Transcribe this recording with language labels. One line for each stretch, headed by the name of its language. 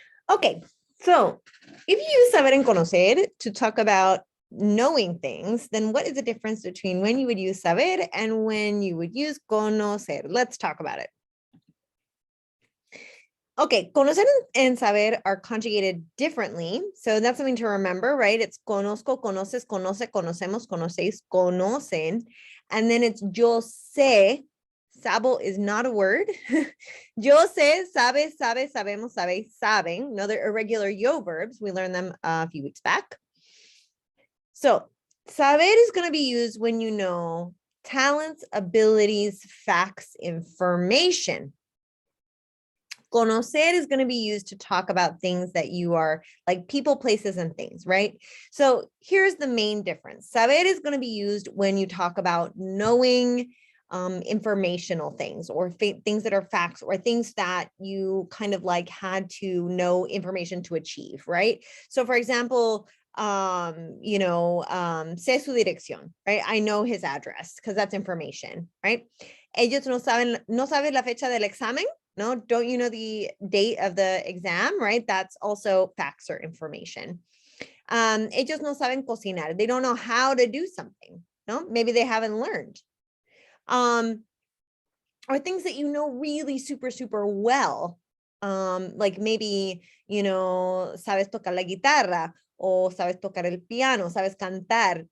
English: Okay, so if you use saber and conocer to talk about knowing things, then what is the difference between when you would use saber and when you would use conocer? Let's talk about it. Okay, conocer and saber are conjugated differently. So that's something to remember, right?
Spanish: It's conozco, conoces, conoce, conocemos, conocéis, conocen.
English: And then it's
Spanish: yo sé.
English: Sabo is not a word.
Spanish: Yo sé, sabe, sabe, sabemos, sabe, saben.
English: No, they're irregular yo verbs. We learned them a few weeks back. So saber is going to be used when you know talents, abilities, facts, information. Conocer is going to be used to talk about things that you are like people, places, and things, right? So here's the main difference. Saber is going to be used when you talk about knowing informational things or things that are facts or things that you kind of like had to know information to achieve, right? So for example,
Spanish: sé su dirección,
English: right? I know his address because that's information, right?
Spanish: Ellos no saben la fecha del examen.
English: No, don't you know the date of the exam, right? That's also facts or information.
Spanish: Ellos no saben cocinar.
English: They don't know how to do something. No, maybe they haven't learned. Or things that you know really super, super well. Like maybe,
Spanish: sabes tocar la guitarra o sabes tocar el piano, sabes cantar.